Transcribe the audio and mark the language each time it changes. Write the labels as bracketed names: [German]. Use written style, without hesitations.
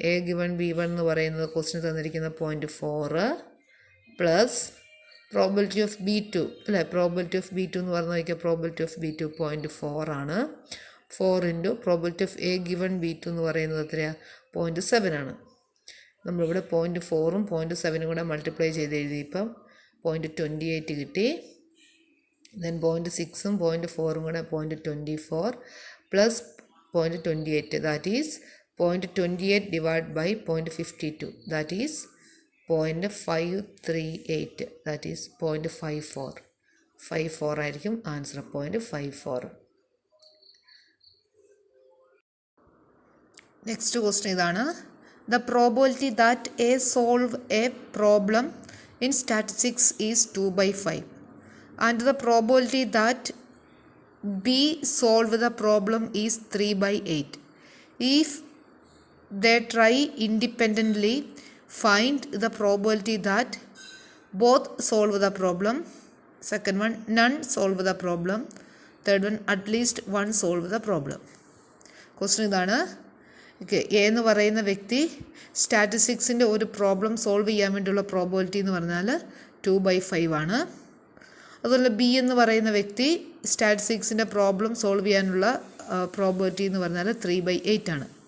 [Malayalam] A given B1 എന്ന് പറയുന്നത് ക്വസ്റ്റിന് തന്നിരിക്കുന്ന 0.4 പ്ലസ് പ്രോബിലിറ്റി ഓഫ് B2 അല്ലേ. പ്രോബിലിറ്റി ഓഫ് B2 എന്ന് പറഞ്ഞു നോക്കിയാൽ പ്രോബിലിറ്റി ഓഫ് B2 0.4 ആണ്. 4 into probability of A given B2 എന്ന് പറയുന്നത് എത്രയാണ്? 0.7 ആണ്. നമ്മളിവിടെ 0.4ഉം 0.7ഉം കൂടെ മൾട്ടിപ്ലൈ ചെയ്ത് എഴുതി. ഇപ്പം 0.28 കിട്ടി. [English] then [Malayalam] 0.6ഉം 0.4ഉം കൂടെ [English] 0.24 plus 0.28, that is 0.28 divided by 0.52, that is 0.538, that is 0.54. [Malayalam] 54 ആയിരിക്കും ആൻസർ. 0.54. [English] Next question ഇതാണ്: the probability that A solve a problem in statistics is 2/5 and the probability that B solve the problem is 3/8. If they try independently, find the probability that both solve the problem. Second one, none solve the problem. Third one, at least one solve the problem. [Malayalam] Question ഇതാണ്. Okay, A എന്ന് പറയുന്ന വ്യക്തി സ്റ്റാറ്റിസ്റ്റിക്സിൻ്റെ ഒരു problem solve ചെയ്യാൻ വേണ്ടിയുള്ള probability എന്ന് പറഞ്ഞാൽ 2/5 ആണ്. അതുപോലെ ബി എന്ന് പറയുന്ന വ്യക്തി സ്റ്റാറ്റിസ്റ്റിക്സിൻ്റെ പ്രോബ്ലം സോൾവ് ചെയ്യാനുള്ള പ്രോബിലിറ്റി എന്ന് പറഞ്ഞാൽ 3/8 ആണ്.